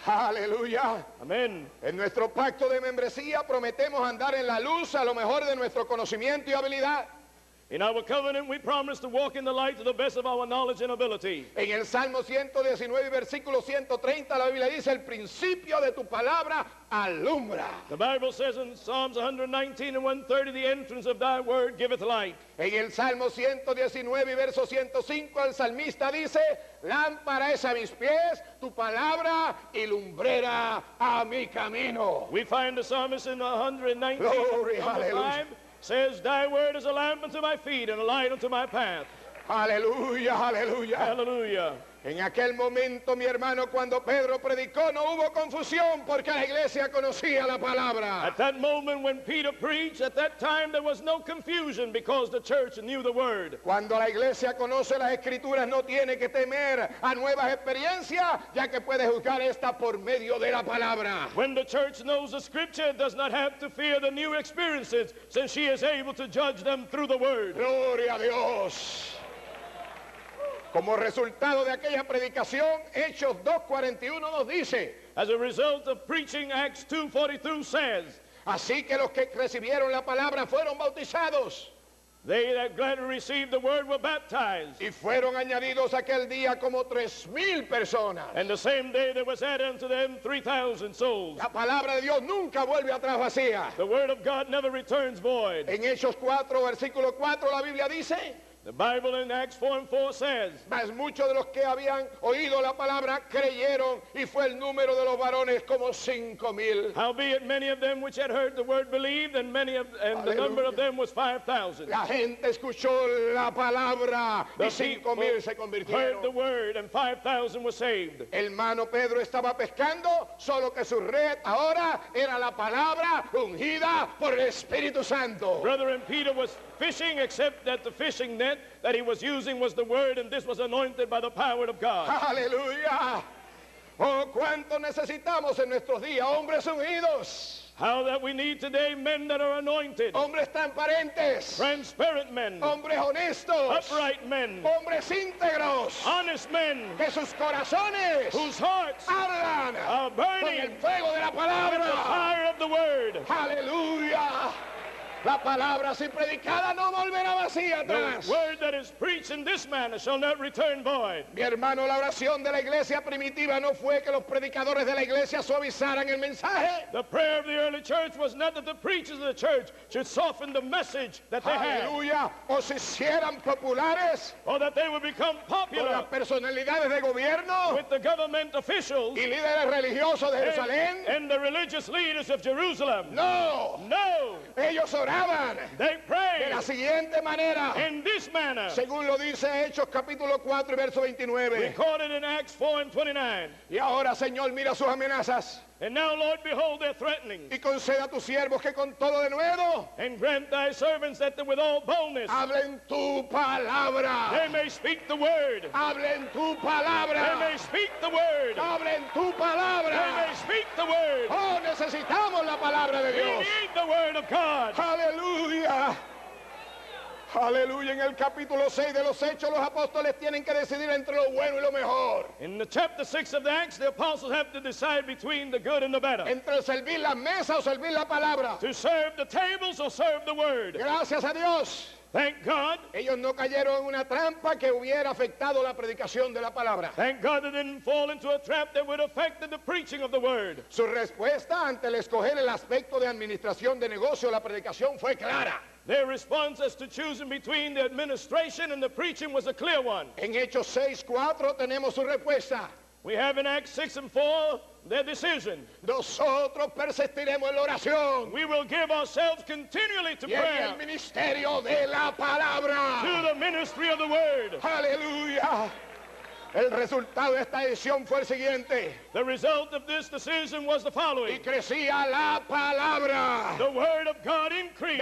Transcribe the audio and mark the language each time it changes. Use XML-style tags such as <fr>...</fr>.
<es>Aleluya.</es> <en>Amen.</en> <es>En nuestro pacto de membresía prometemos andar en la luz a lo mejor de nuestro conocimiento y habilidad.</es> <en>In our covenant, we promise to walk in the light to the best of our knowledge and ability.</en> <es>En el Salmo 119, versículo 130, la Biblia dice, el principio de tu palabra alumbra.</es> <en>The Bible says in Psalms 119 and 130, the entrance of thy word giveth light.</en> <es>En el Salmo 119, verso 105, el salmista dice, lámpara es a mis pies, tu palabra y lumbrera a mi camino.</es> <en>We find the psalmist in 119, Glory, number hallelujah. 5, says, thy word is a lamp unto my feet and a light unto my path.</en> <es>Aleluya, aleluya.</es> <en>Hallelujah.</en> <es>En aquel momento, mi hermano, cuando Pedro predicó, no hubo confusión porque la iglesia conocía la palabra.</es> <en>At that moment when Peter preached, at that time there was no confusion because the church knew the word.</en> <es>Cuando la iglesia conoce las escrituras, no tiene que temer a nuevas experiencias, ya que puede juzgar esta por medio de la palabra.</es> <en>When the church knows the scripture, it does not have to fear the new experiences, since she is able to judge them through the word.</en> <es>Gloria a Dios. Como resultado de aquella predicación, Hechos 2:41 nos dice,</es> <en>As a result of preaching, Acts 2:42 says,</en> <es>así que los que recibieron la palabra fueron bautizados.</es> <en>they that gladly received the word were baptized.</en> <es>Y fueron añadidos aquel día como 3,000 personas.</es> <en>And the same day there was added unto them 3,000 souls.</en> <es>La palabra de Dios nunca vuelve atrás vacía.</es> <en>The word of God never returns void.</en> <es>En Hechos 4, versículo 4, la Biblia dice,</es> <en>The Bible in Acts 4:4 says,</en> <es>mas muchos de los que habían oído la palabra creyeron, y fue el número de los varones como 5,000.</es> <en>howbeit many of them which had heard the word believed, and the number of them was 5,000.</en> <es>La gente escuchó la palabra y</es> <en>The</en> <es>5,000 se</es> <en>people heard the</en> <es>convirtieron.</es> <en>word, and 5,000 were saved.</en> <es>El hermano Pedro estaba pescando, solo que su red ahora era la palabra ungida por el Espíritu Santo.</es> <en>Brother and Peter was fishing, except that the fishing net that he was using was the word, and this was anointed by the power of God.</en> <es>Aleluya. Oh, cuánto necesitamos en nuestros días hombres ungidos,</es> <en>How that we need today men that are anointed,</en> <es>hombres transparentes,</es> <en>transparent men,</en> <es>hombres honestos,</es> <en>upright men,</en> <es>hombres íntegros,</es> <en>honest men,</en> <es>que sus corazones</es> <en>whose hearts</en> <es>ardan</es> <en>are</en> <es>con</es> <en>burning</en> <es>el fuego de la</es> <en>with the</en> <es>palabra.</es> <en>fire of the word.</en> <es>Aleluya. La palabra así predicada no volverá vacía atrás.</es> <en>The word that is preached in this manner shall not return void.</en> <es>Mi hermano, la oración de la iglesia primitiva no fue que los predicadores de la iglesia suavizaran el mensaje.</es> <en>The prayer of the early church was not that the preachers of the church should soften the message that they had,</en> <es>Aleluya. O se hicieran populares</es> <en>or that they would become</en> <es>con las</es> <en>popular</en> <es>personalidades de gobierno</es> <en>with the government officials</en> <es>y líderes religiosos de Jerusalén.</es> <en>and the religious leaders of Jerusalem.</en> <es>No.</es> <en>No,</en> <es>Ellos oraban</es> <en>they</en> <es>de</es> <en>prayed</en> <es>la siguiente manera,</es> <en>in this manner,</en> <es>según lo dice Hechos capítulo 4 y verso 29.</es> <en>recorded in Acts 4:29.</en> <es>Y ahora, Señor, mira sus amenazas</es> <en>And now, Lord, behold their threatenings,</en> <es>y conceda a tus siervos que con todo de nuevo</es> <en>and grant thy servants that with all boldness</en> <es>hablen tu palabra.</es> <en>they may speak the word.</en> <es>Hablen tu</es> <en>They</en> <es>palabra.</es> <en>may speak the word.</en> <es>Hablen tu</es> <en>They</en> <es>palabra.</es> <en>may speak the word.</en> <es>Oh, necesitamos la palabra de</es> <en>We</en> <es>Dios.</es> <en>need the word of God.</en> <es>Aleluya. Aleluya. En el capítulo 6 de los Hechos, los apóstoles tienen que decidir entre lo bueno y lo mejor.</es> <en>In the chapter 6 of the Acts, the apostles have to decide between the good and the better.</en> <es>Entre servir la mesa o servir la palabra.</es> <en>To serve the tables or serve the word.</en> <es>Gracias a Dios.</es> <en>Thank God.</en> <es>Ellos no cayeron en una trampa que hubiera afectado la predicación de la palabra.</es> <en>Thank God they didn't fall into a trap that would affect the preaching of the word.</en> <es>Su respuesta ante el escoger el aspecto de administración de negocio, la predicación fue clara.</es> <en>Their response as to choosing between the administration and the preaching was a clear one.</en> <es>En Hechos 6:4 tenemos su respuesta.</es> <en>We have in Acts 6 and 4 their decision.</en> <es>Nosotros persistiremos en la oración</es> <en>We will give ourselves continually to</en> <es>y en</es> <en>prayer,</en> <es>el ministerio de la palabra.</es> <en>to the ministry of the word.</en> <es>Aleluya. El resultado de esta decisión fue el siguiente.</es> <en>The result of this decision was the</en> <es>Y</es> <en>following.</en> <es>crecía la palabra</es> <en>The word of God increased,</en>